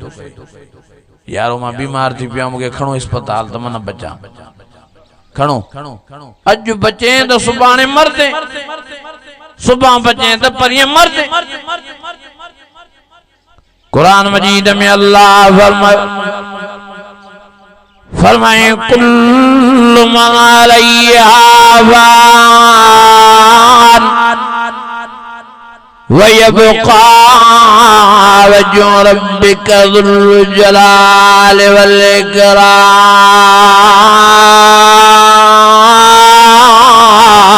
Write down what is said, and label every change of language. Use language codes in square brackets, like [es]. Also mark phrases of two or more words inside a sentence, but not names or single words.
[sd] यारो मां बीमार थी पिया, मूंखे खणो अस्पताल त मां न बचां, खणो अॼु बचे त सुभाणे मरदे, सुभाणे बचे त परीं मरदे। कुरान मजीद में अल्लाह फरमाए [ar] كل من عليها فان ويبقى وجه ربك ذو الجلال والإكرام.